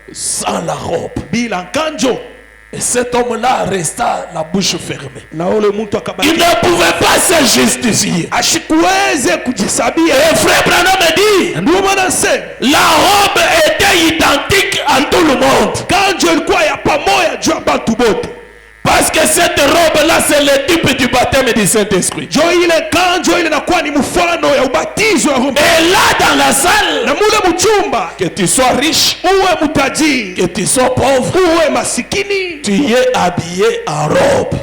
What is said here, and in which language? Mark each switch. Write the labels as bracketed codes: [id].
[fr] sans la robe? [sw] bila kanjo? [fr] Et cet homme-là resta la bouche fermée. [sw] Na ule mtu [fr] Il [sw] akabaki [fr] ne pouvait pas se justifier. [sw] ashikuweze kujisabia. [fr] Et frère Branham dit, [sw] Ndio maana nasema [fr] la robe était identique à tout le monde. [sw] kanjo ilikuwa ya pamoja juu ya batu bote. [fr] Parce que cette robe-là, c'est le type du baptême du Saint-Esprit. [sw] Jo ile kanjo ile inakuwa ni mfano ya ubatizo wa Roho. [fr] Et là, dans la salle, [sw] Na mule mchumba, [fr] que tu sois riche, [sw] uwe mtajiri, [fr] que tu sois pauvre, [sw] uwe masikini, [fr] tu es habillé en robe.